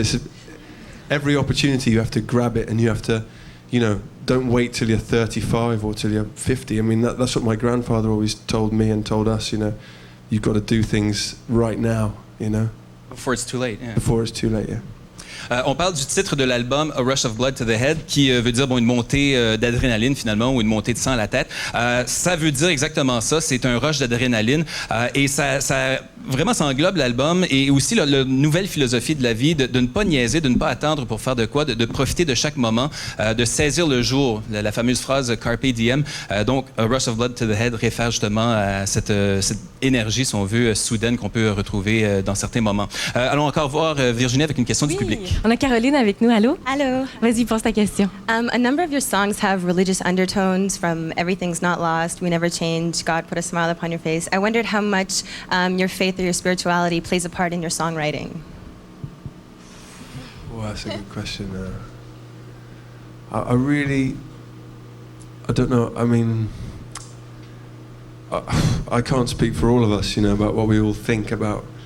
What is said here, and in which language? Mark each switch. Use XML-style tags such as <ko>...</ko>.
<en>It's every opportunity you have to grab it, and you have to. Don't wait till you're 35 or till you're 50. I mean, that's what my grandfather always told me and told us, you've got to do things right now, Before it's too late. Yeah. Before it's too late, yeah.</en> <fr>On parle du titre de l'album A Rush of Blood to the Head, qui veut dire une montée d'adrénaline finalement, ou une montée de sang à la tête. Ça veut dire exactement ça, c'est un rush d'adrénaline et ça vraiment ça englobe l'album et aussi la nouvelle philosophie de la vie, de ne pas niaiser, de ne pas attendre pour faire de quoi, de profiter de chaque moment, de saisir le jour, la fameuse phrase Carpe Diem. Donc A Rush of Blood to the Head réfère justement à cette énergie, si on veut, soudaine qu'on peut retrouver dans certains moments. Allons encore voir Virginie avec une question du public. On a Caroline avec nous. Allô? Allô. Vas-y, pose ta question.</fr> <en>A number of your songs have religious undertones, from Everything's Not Lost, We Never Change, God Put a Smile Upon Your Face. I wondered how much your faith or your spirituality plays a part in your songwriting. Well, that's a good question. I don't know. I mean, I can't speak for all of us, about what we all think about</en>